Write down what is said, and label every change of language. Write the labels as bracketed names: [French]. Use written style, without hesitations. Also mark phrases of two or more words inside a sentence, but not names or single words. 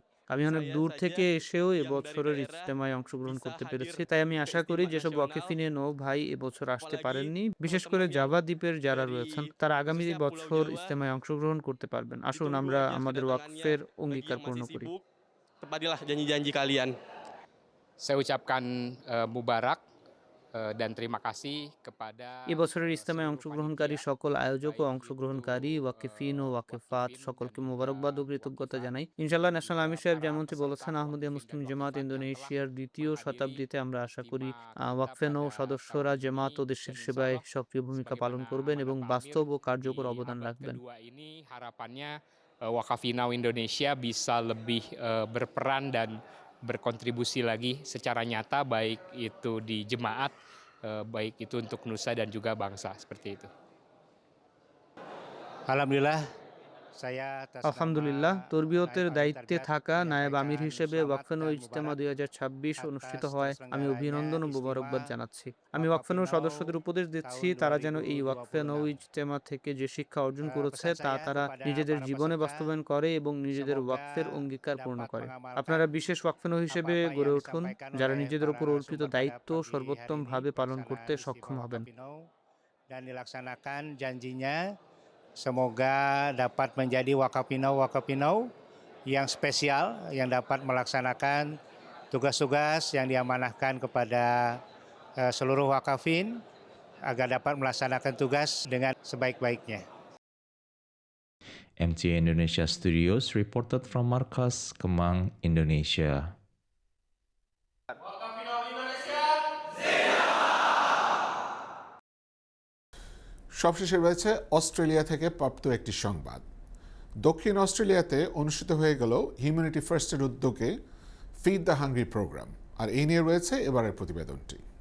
[Bangla] আমি অনেক দূর থেকে এসেও এবছরের ইজতেমায় অংশগ্রহণ করতে পেরেছি, তাই আমি আশা করি যেসব ওয়াকিফিনে ভাই এবছর আসতে পারেননি, বিশেষ করে জাভা দ্বীপের যারা রয়েছেন, তারা আগামী বছর ইজতেমায় অংশগ্রহণ করতে পারবেন। আসুন আমরা আমাদের ওয়াকফের অঙ্গীকার পূর্ণ করি। [Indonesian] Tepatilah janji-janji kalian. Saya ucapkan mubarak dan terima kasih kepada [Bangla] এবছরের ইজতেমায় অংশগ্রহণকারী সকল আয়োজক ও অংশগ্রহণকারী ওয়াকিফিন ও ওয়াকিফাত সকলকে মোবারকবাদ ও কৃতজ্ঞতা জানাই। ইনশাআল্লাহ ন্যাশনাল আমির সাহেব যেমনটি বলেছেন, আহমদিয়া মুসলিম জামাত ইন্দোনেশিয়ার দ্বিতীয় শতাব্দীতে আমরা আশা করি ওয়াকফেন ও সদস্যরা জামাত ও দেশের সেবায় সক্রিয় ভূমিকা পালন করবেন এবং বাস্তব ও কার্যকর অবদান রাখবেন। [Indonesian] kedua ini harapannya Wakafinau Indonesia bisa lebih berperan dan berkontribusi lagi secara nyata, baik itu di jemaat, baik itu untuk nusa dan juga bangsa, seperti itu. Alhamdulillah, saya atas nama [Bangla] আলহামদুলিল্লাহ, তরবিয়তের দায়িত্বে থাকা নায়েব আমির হিসেবে ওয়াকফেন ও ইজতেমা 2026 অনুষ্ঠিত হওয়ায় আমি অভিনন্দন ও মোবারকবাদ জানাচ্ছি। আমি ওয়াকফেন ও সদস্যদের উপদেশ দিচ্ছি তারা যেন এই ওয়াকফেন ও ইজতেমা থেকে যে শিক্ষা অর্জন করেছে তা তারা নিজেদের জীবনে বাস্তবায়ন করে এবং নিজেদের ওয়াকফের অঙ্গীকার পূর্ণ করে। আপনারা বিশেষ ওয়াকফেন ও হিসেবে গড়ে উঠুন, যারা নিজেদের উপর অর্পিত দায়িত্ব সর্বোত্তমভাবে পালন করতে সক্ষম হবেন। [Indonesian] Dan dilaksanakan janjinya, semoga dapat menjadi wakapinau yang spesial yang dapat melaksanakan tugas-tugas yang diamanahkan kepada seluruh wakafin agar dapat melaksanakan tugas dengan sebaik-baiknya. [English] MTA Indonesia Studios reported from Markas, Kemang, Indonesia. [Bangla] সবশেষে রয়েছে অস্ট্রেলিয়া থেকে প্রাপ্ত একটি সংবাদ। দক্ষিণ অস্ট্রেলিয়াতে অনুষ্ঠিত হয়ে গেল হিউম্যানিটি ফার্স্টের উদ্যোগে ফিড দ্য হাংরি প্রোগ্রাম, আর এই নিয়ে রয়েছে এবারের প্রতিবেদনটি।